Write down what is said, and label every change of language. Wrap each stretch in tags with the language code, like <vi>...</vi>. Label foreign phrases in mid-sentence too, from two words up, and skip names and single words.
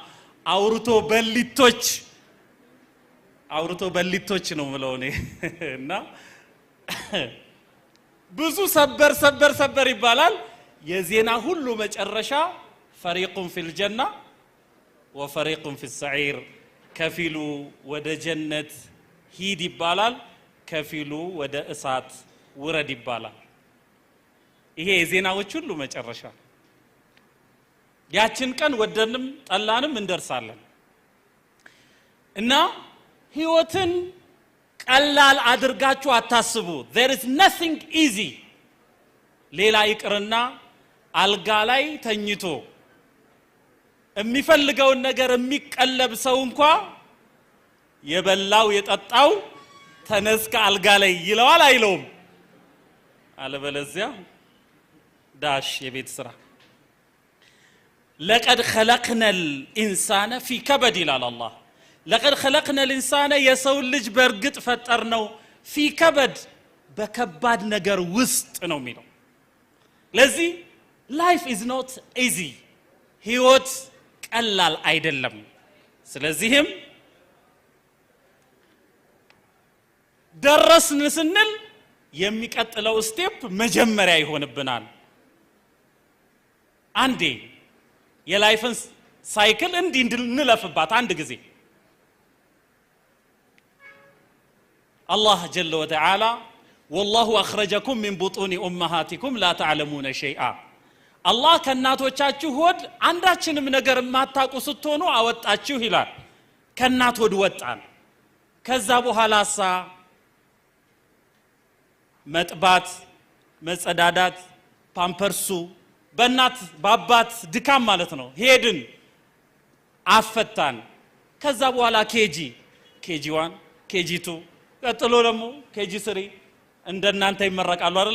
<am>አውርቶ በሊቶች ነው ማለት ነው እና ብዙ ሰበር ይባላል። የዜና ሁሉ መጨረሻ</am> <ar>فريق في الجنة وفريق في السعير</ar> <am>ከፊሉ ወደ ጀነት ሂድ ይባላል፣ ከፊሉ ወደ እሳት ውረድ ይባላል። ይሄ የዜናዎች ሁሉ መጨረሻ። ያችን ቀን ወደንም ጠላንም እንደርሳለን እና ህይወትን ቀላል አድርጋችሁ አታስቡ።</am> <en>there is nothing easy</en> <am>ሌላ ይቅርና አልጋ ላይ ተኝቶ የሚፈልገውን ነገር የሚቀለብ ሰው እንኳን የበላው የጠጣው ተነስከ አልጋ ላይ ይለዋል አይለውም? አለበለዚያ ዳሽ የቤት ስራ።</am> <ar>لقد خلقنا الانسان في كبد</ar> <am>ይላል አላህ።</am> <ar>لقد خلقنا الانسان</ar> <am>የሰው ልጅ በርግጥ ፈጠርነው</am> <ar>في كبد</ar> <am>በከባድ ነገር ውስጥ ነው የሚለው። ለዚህ</am> <en>life is not easy</en> <am>ህይወት ቀላል አይደለም። ስለዚህም ደረስን ስንል የሚቀጥለው ስቴፕ መጀመሪያ ይሆንብናል። አንዴ የላይፍን ሳይክል እንድንለፍባት አንድ ጊዜ</am> <ar>الله جل وتعالى والله أخرجكم من بطون أمهاتكم لا تعلمون شيئا</ar> <am>አላህ ከናቶቻችሁ ሆድ አንዳችንም ነገር ማታቁ ስትሆኑ አወጣችሁ ይላል። ከናት ሆድ ወጣን። ከዛ በኋላሳ መጥባት መጸዳዳት ፓምፐርሱ በእናት በአባት ድካም ማለት ነው ሄድን አፈታን። ከዛ በኋላ ኬጂ 1 ኬጂ 2 ቀጥሎ ደግሞ ኬጂ 3 እንደናንተ ይመረቃሉ አይደል?</am>